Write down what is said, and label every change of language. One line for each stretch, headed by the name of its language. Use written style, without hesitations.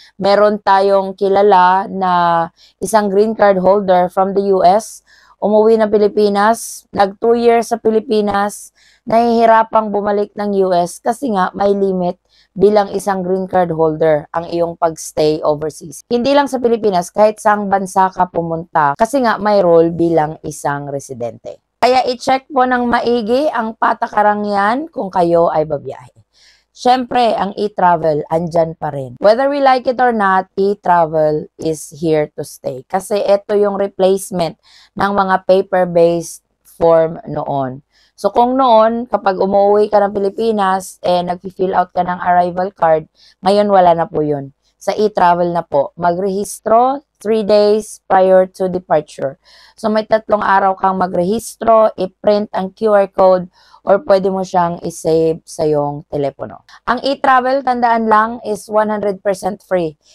Filipino: Meron tayong kilala na isang green card holder
English: from the US,
Filipino: umuwi ng Pilipinas, nag 2 years sa Pilipinas, nahihirapang bumalik ng US kasi nga may limit bilang isang green card holder ang iyong pagstay overseas. Hindi lang sa Pilipinas, kahit saang bansa ka pumunta kasi nga may role bilang isang residente. Kaya i-check po ng maigi ang patakarang yan kung kayo ay babiyahe. Siyempre, ang e-travel, andyan pa rin.
English: Whether we like it or not, e-travel is here to stay.
Filipino: Kasi ito yung replacement ng mga paper-based form noon. So, kung noon, kapag umuwi ka ng Pilipinas, nag-fill out ka ng arrival card, ngayon wala na po yun. Sa e-travel na po, magrehistro
English: 3 days prior to departure.
Filipino: So may 3 araw kang magrehistro, i-print ang QR code, or pwede mo siyang i-save sa iyong telepono. Ang e-travel, tandaan lang,
English: is 100% free.